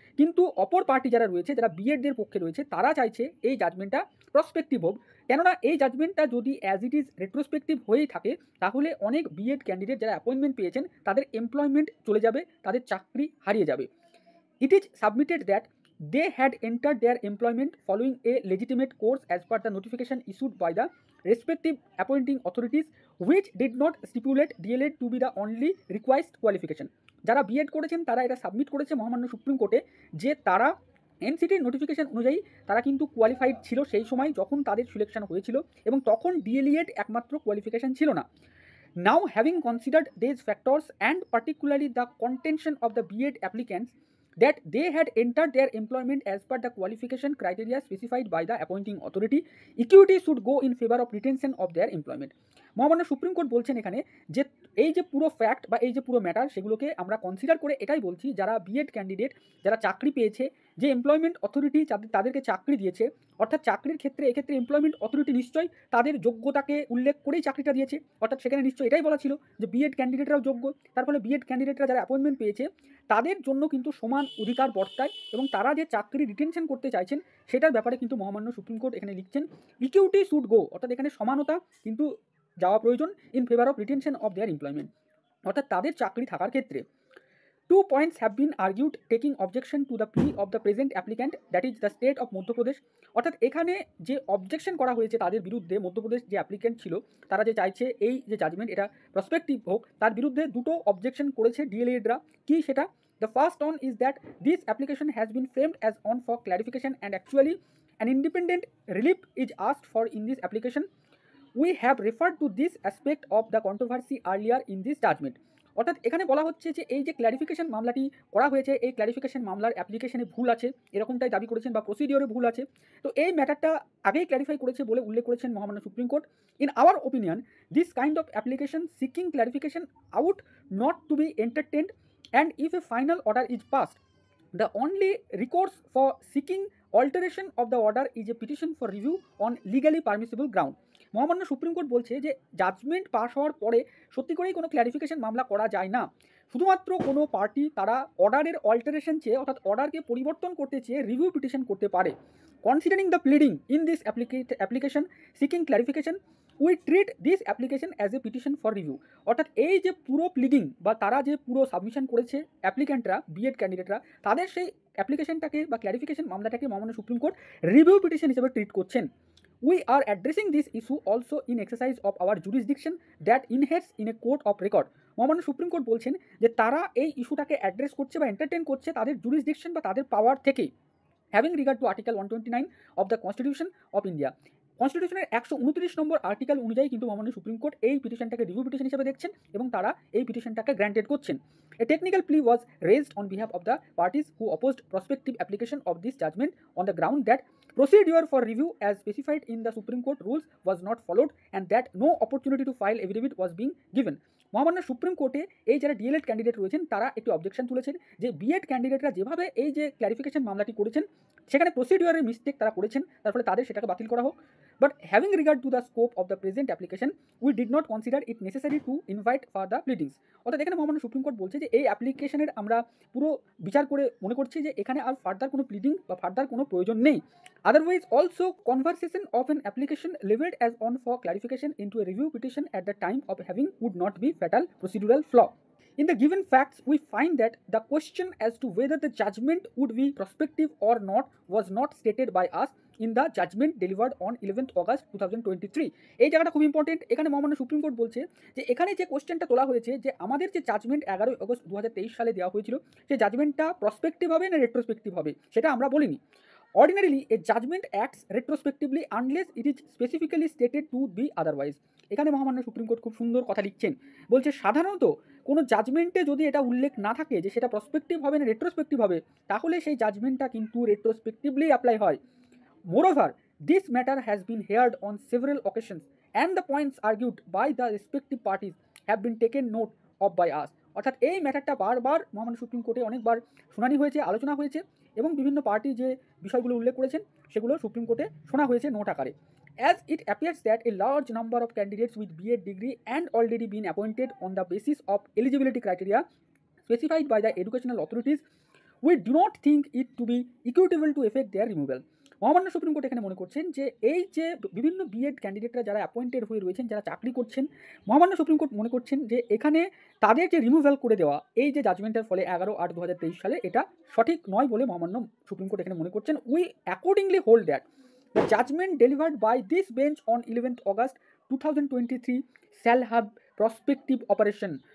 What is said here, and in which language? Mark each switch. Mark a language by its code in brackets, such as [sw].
[bn] কিন্তু অপর পার্টি যারা রয়েছে, যারা বিএডদের পক্ষে রয়েছে, তারা চাইছে এই জাজমেন্টটা প্রসপেক্টিভ হোক, কেননা এই জাজমেন্টটা যদি [en] as it is [bn] রেট্রোস্পেক্টিভ হয়েই থাকে তাহলে অনেক বিএড ক্যান্ডিডেট যারা অ্যাপয়েন্টমেন্ট পেয়েছেন তাদের এমপ্লয়মেন্ট চলে যাবে, তাদের চাকরি হারিয়ে যাবে। [en] It is submitted that they had entered their employment following a legitimate course as per the notification issued by the respective appointing authorities, which did not stipulate DLED to be the only required qualification. [bn] যারা B Ed করেছেন তারা এটা submit করেছে মহামান্য supreme কোর্টে যে তারা এনসিটির notification অনুযায়ী তারা কিন্তু কোয়ালিফাইড ছিল সেই সময় যখন তাদের সিলেকশন হয়েছিল, এবং তখন ডিএলইএড একমাত্র কোয়ালিফিকেশন ছিল না। [en] Now, having considered these factors and particularly the contention of the BEd applicants that they had entered their employment as per the qualification criteria specified by the appointing authority, equity should go in favor of retention of their employment. [bn] মহামান্য supreme court বলছেন এখানে যে এই যে পুরো fact বা এই যে পুরো ম্যাটার সেগুলোকে আমরা কনসিডার করে এটাই বলছি, যারা বিএড ক্যান্ডিডেট যারা চাকরি পেয়েছে, যে এমপ্লয়মেন্ট অথরিটি তাদেরকে চাকরি দিয়েছে, অর্থাৎ চাকরির ক্ষেত্রে এক্ষেত্রে এমপ্লয়মেন্ট অথরিটি নিশ্চয়ই তাদের যোগ্যতাকে উল্লেখ করেই চাকরিটা দিয়েছে, অর্থাৎ সেখানে নিশ্চয়ই এটাই বলা ছিল যে বিএড ক্যান্ডিডেটরাও যোগ্য। তার ফলে বিএড ক্যান্ডিডেটরা যারা অ্যাপয়েন্টমেন্ট পেয়েছে তাদের জন্য কিন্তু সমান অধিকার বর্তায়, এবং তারা যে চাকরি রিটেনশন করতে চাইছেন সেটার ব্যাপারে কিন্তু মহামান্য সুপ্রিম কোর্ট এখানে লিখছেন [en] equity should go, [bn] অর্থাৎ এখানে সমানতা কিন্তু যাওয়া প্রয়োজন [en] in favour of retention of their employment, [bn] অর্থাৎ তাদের চাকরি থাকার ক্ষেত্রে। [en] 2 points have been argued taking objection to the plea of the present applicant, that is the state of Madhya Pradesh. [bn] অর্থাৎ এখানে যে অবজেকশন করা হয়েছে তাদের বিরুদ্ধে, মধ্যপ্রদেশ যে অ্যাপ্লিকেন্ট ছিল তারা যে চাইছে এই যে জাজমেন্ট এটা প্রসপেক্টিভ হোক, তার বিরুদ্ধে দুটো অবজেকশন করেছে ডিএলএডরা। কি সেটা? [en] The first one is that this application has been framed as on for clarification and actually an independent relief is asked for in this application. We have referred to this aspect of the controversy earlier in this judgment. [bn] অর্থাৎ এখানে বলা হচ্ছে যে এই যে clarification মামলাটি করা হয়েছে এই ক্ল্যারিফিকেশন মামলার অ্যাপ্লিকেশনে ভুল আছে এরকমটাই দাবি করেছেন, বা প্রসিডিওরে ভুল আছে। তো এই ম্যাটারটা আগেই ক্ল্যারিফাই করেছে বলে উল্লেখ করেছেন মহামান্য supreme court. [en] In our opinion this kind of application seeking clarification ought not to be entertained, and if a final order is passed the only recourse for seeking alteration of the order is a petition for review on legally permissible ground. [bn] মহামান্য supreme court বলছে যে judgement pass হওয়ার পরে সত্যি করেই কোনো clarification মামলা করা যায় না, শুধুমাত্র কোনো পার্টি তারা অর্ডারের অল্টারেশন চেয়ে অর্থাৎ অর্ডারকে পরিবর্তন করতে চেয়ে রিভিউ পিটিশন করতে পারে। [en] Considering the pleading in this application seeking clarification we treat this application as a petition for review. [bn] অর্থাৎ এই যে পুরো প্লিডিং বা তারা যে পুরো সাবমিশন করেছে অ্যাপ্লিক্যান্টরা বিএড ক্যান্ডিডেটরা, তাদের সেই অ্যাপ্লিকেশনটাকে বা ক্ল্যারিফিকেশন মামলাটাকে মহামান্য সুপ্রিম কোর্ট রিভিউ পিটিশন হিসেবে ট্রিট করছেন। [en] We are addressing this issue also in exercise of our jurisdiction that inheres in a court of record. [bn] মহামান্য সুপ্রিম কোর্ট বলছেন যে তারা এই ইস্যুটাকে অ্যাড্রেস করছে বা এন্টারটেন করছে তাদের জুরিসডিকশন বা তাদের পাওয়ার থেকে, [en] Having regard to article 129 of the constitution of India. [bn] কনস্টিটিউশনের 129 number article অনুযায়ী কিন্তু মহামান্য সুপ্রিম কোর্ট এই পিটিশনটাকে রিভিউ পিটিশন হিসেবে দেখছেন এবং তারা এই পিটিশনটাকে গ্র্যান্টেড করছেন। [en] A technical plea was raised on behalf of the parties who opposed prospective application of this judgment on the ground that procedure for review as specified in the Supreme Court rules was not followed and that no opportunity to file affidavit was being given. [bn] মহামান্য supreme কোর্টে এই যারা D.El.Ed candidate রয়েছেন তারা একটি objection তুলেছেন যে B Ed ক্যান্ডিডেটরা যেভাবে এই যে ক্ল্যারিফিকেশন মামলাটি করেছেন সেখানে প্রসিডিওরের মিস্টেক তারা করেছেন, তার ফলে তাদের সেটাকে বাতিল করা হোক। [en] But having regard to the scope of the present application, we did not consider it necessary to invite further pleadings. [bn] অর্থাৎ এখানে মহামান্য সুপ্রিম কোর্ট বলছে যে এই অ্যাপ্লিকেশনের আমরা পুরো বিচার করে মনে করছি যে এখানে আর ফার্দার কোনো প্লিডিং বা ফার্দার কোনো প্রয়োজন নেই। [en] Otherwise also conversation of an application leveled as on for clarification into a review petition at the time of having would not be fatal procedural flaw. In the given facts, we find that the question as to whether the judgment would be prospective or not was not stated by us in the judgment delivered on 11th August 2023. [bn] এই জায়গাটা খুব important. এখানে মহামান্য supreme court বলছে যে এখানে যে কোশ্চেনটা তোলা হয়েছে যে আমাদের যে জাজমেন্ট 11 আগস্ট 2023 সালে দেওয়া হয়েছিল সেই জাজমেন্টটা প্রসপেক্টিভ হবে না রেট্রোস্পেক্টিভ হবে সেটা আমরা বলিনি। [en] Ordinarily, a judgment acts retrospectively unless it is specifically stated to be otherwise. [bn] এখানে মহামান্য সুপ্রিম কোর্ট খুব সুন্দর কথা লিখছেন, বলছে সাধারণত কোনো জাজমেন্টে যদি এটা উল্লেখ না থাকে যে সেটা প্রসপেক্টিভ হবে না রেট্রোস্পেক্টিভ হবে তাহলে সেই জাজমেন্টটা কিন্তু রেট্রোস্পেক্টিভলি অ্যাপ্লাই হয়। [en] Moreover, this matter has been heard on several occasions and the points argued by the respective parties have been taken note of by us. [bn] অর্থাৎ এই ম্যাটারটা বারবার মহামান্য সুপ্রিম কোর্টে অনেকবার শুনানি হয়েছে, আলোচনা হয়েছে এবং বিভিন্ন পার্টি যে বিষয়গুলো উল্লেখ করেছেন সেগুলো সুপ্রিম কোর্টে শোনা হয়েছে নোট আকারে। [en] As it appears that a large number of candidates with BEd degree and already been appointed on the basis of eligibility criteria specified by the educational authorities, we do not think it to be equitable to effect their removal. [bn] মহামান্য supreme court এখানে মনে করছেন যে এই যে বিভিন্ন B Ed ক্যান্ডিডেটরা যারা appointed হয়ে রয়েছেন, যারা চাকরি করছেন, মহামান্য সুপ্রিম কোর্ট মনে করছেন যে এখানে তাদের যে রিমুভাল করে দেওয়া এই যে জাজমেন্টের ফলে 11/8/2023 সালে, এটা সঠিক নয় বলে মহামান্য সুপ্রিম কোর্ট এখানে মনে করছেন। [en] We accordingly hold that the judgment delivered by this bench on 11th August 2023 shall have prospective operation.